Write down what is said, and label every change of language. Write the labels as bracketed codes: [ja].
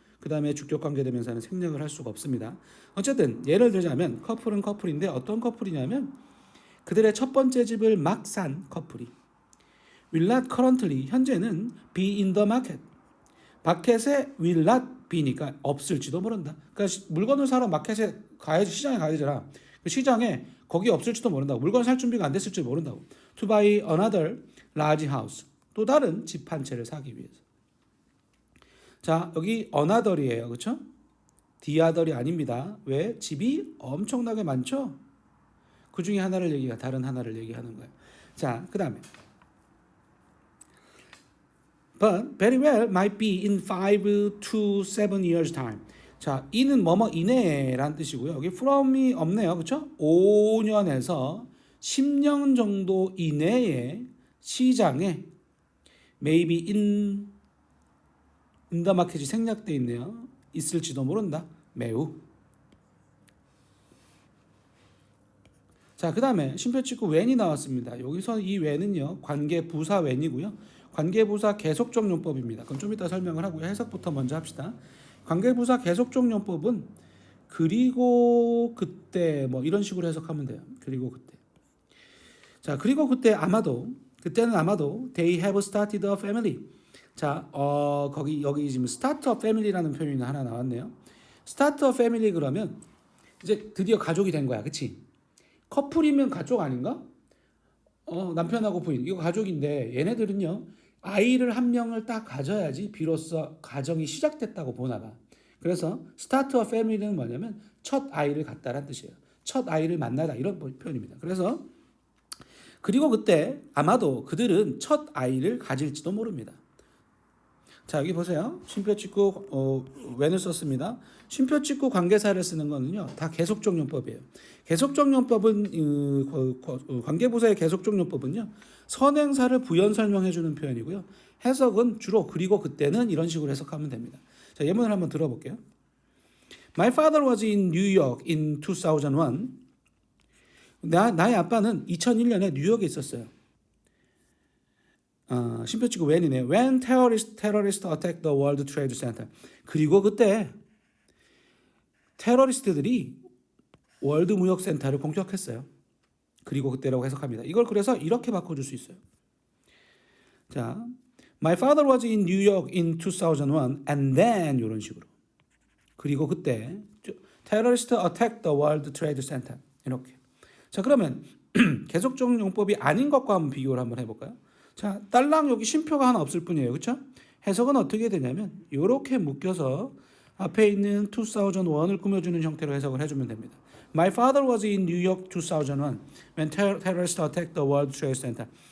[ko] 그 다음에 주격 관계대명사는 생략을 할 수가 없습니다. 어쨌든 예를 들자면 커플은 커플인데 어떤 커플이냐면 그들의 첫 번째 집을 막 산 커플이 [en] will not currently, [ko] 현재는 [en] be in the market. [ko] 마켓에 [en] will not be [ko] 니까 없을지도 모른다. 그러니까 물건을 사러 마켓에 가야지, 시장에 가야 되잖아. 그 시장에 거기 없을지도 모른다고. 물건 살 준비가 안 됐을지 모른다고. [en] To buy another large house. [ko] 또 다른 집 한 채를 사기 위해서. 자, 여기 another이에요. 그렇죠? the other이 아닙니다. 왜? 집이 엄청나게 많죠? 그 중에 다른 하나를 얘기하는 거예요. 자, 그 다음에 [en] But very well might be in 5 to 7 years time. [ko] 자, 이는 뭐뭐 이내라는 뜻이고요. 여기 from이 없네요. 그렇죠? 5년에서 10년 정도 이내에 시장에 [en] maybe in the market [ko] 이 생략되어 있네요. 있을지도 모른다. 매우. 자, 그 다음에 심표치구 when이 나왔습니다. 여기서 이 when은요, 관계부사 when이고요. 관계부사 계속적 용법입니다. 그럼 좀 이따 설명을 하고요. 해석부터 먼저 합시다. 관계부사 계속적 용법은 그리고 그때 뭐 이런 식으로 해석하면 돼요. 그리고 그때. 자, 그리고 그때는 아마도 [en] they have started a family. [ko] 자, 여기 지금 start a family라는 표현이 하나 나왔네요. start a family 그러면 이제 드디어 가족이 된 거야. 그치? 커플이면 가족 아닌가? 남편하고 부인 이거 가족인데 얘네들은요 아이를 한 명을 딱 가져야지 비로소 가정이 시작됐다고 보나 봐. 그래서 start a family는 뭐냐면 첫 아이를 갖다라는 뜻이에요. 첫 아이를 만나다 이런 표현입니다. 그래서 그리고 그때 아마도 그들은 첫 아이를 가질지도 모릅니다. 자, 여기 보세요. 쉼표 찍고 when을 썼습니다. 쉼표 찍고 관계사를 쓰는 거는요, 다 계속적용법이에요. 계속적용법은 관계부사의 계속적용법은요, 선행사를 부연 설명해 주는 표현이고요. 해석은 주로 그리고 그때는 이런 식으로 해석하면 됩니다. 자, 예문을 한번 들어볼게요. [en] My father was in New York in 2001. [ko] 나의 아빠는 2001년에 뉴욕에 있었어요. 쉼표 찍고 when이네요. [en] When terrorists attacked the World Trade Center. [ko] 그리고 그때 테러리스트들이 월드 무역센터를 공격했어요. 그리고 그때라고 해석합니다. 이걸 그래서 이렇게 바꿔줄 수 있어요. [en] 자, My father was in New York in 2001 and then [ko] 이런 식으로. 그리고 그때 [en] terrorists attacked the World Trade Center. [ko] 이렇게. 자, 그러면 계속적 용법이 아닌 것과 한번 비교를 한번 해볼까요? 자, 딸랑 여기 쉼표가 하나 없을 뿐이에요. 그렇죠? 해석은 어떻게 되냐면 이렇게 묶여서 앞에 있는 2001을 꾸며주는 형태로 해석을 해주면 됩니다. [en] My father was in New York 2001 when terrorists attacked the World Trade Center.